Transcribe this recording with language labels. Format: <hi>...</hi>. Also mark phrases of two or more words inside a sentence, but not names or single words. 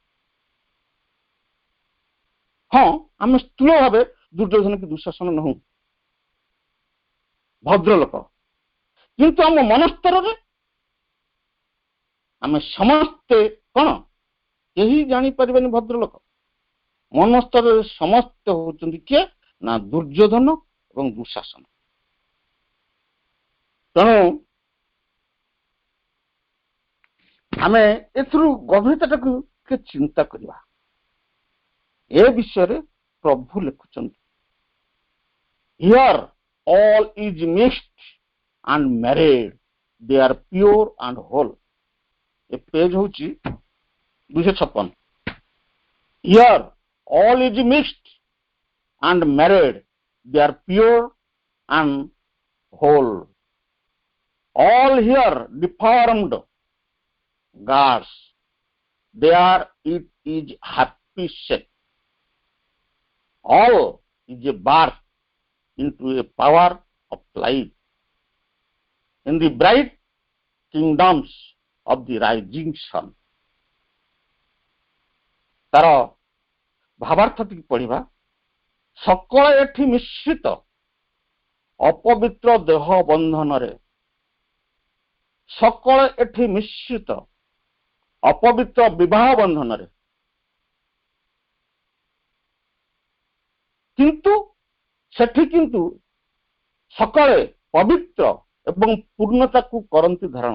<or>ହଁ ଆମେ ସ୍ଥୂଳ ଭାବେ ଦୁର୍ଯ୍ୟୋଧନ କି ଦୁଃଶାସନ ନହୁଁ ଭଦ୍ରଲୋକ କିନ୍ତୁ ଆମ ମନସ୍ତରରେ ଆମେ ସମସ୍ତେ କଣ କେହି ଜାଣିପାରିବେନି ଭଦ୍ରଲୋକ ମନସ୍ତରରେ ସମସ୍ତେ ହଉଛନ୍ତି କିଏ ନା ଦୁର୍ଯ୍ୟୋଧନ ଏବଂ ଦୁଃଶାସନ ତେଣୁ ଆମେ ଏଥିରୁ ଗଭୀରତାଟାକୁ ଟିକେ ଚିନ୍ତା କରିବା ଏ ବିଷୟରେ ପ୍ରଭୁ ଲେଖୁଛନ୍ତି</or> <en>ହିୟର all is mixed and married they are pure and whole</en> <or>ଏ ପେଜ ହଉଛି</or> <en>256 here all is mixed and married they are pure and whole all here deformed gods there it is happy set all is a birth into a power of light in the bright kingdoms of the rising sun</en> <or>ତାର ଭାବାର୍ଥ ଟିକେ ପଢିବା ସକଳ ଏଠି ମିଶ୍ରିତ ଅପବିତ୍ର ଦେହ ବନ୍ଧନରେ ସକଳ ଏଠି ମିଶ୍ରିତ ଅପବିତ୍ର ବିବାହ ବନ୍ଧନରେ କିନ୍ତୁ ସେଠି କିନ୍ତୁ ସକାଳେ ପବିତ୍ର ଏବଂ ପୂର୍ଣ୍ଣତାକୁ କରନ୍ତି ଧାରଣ।</or>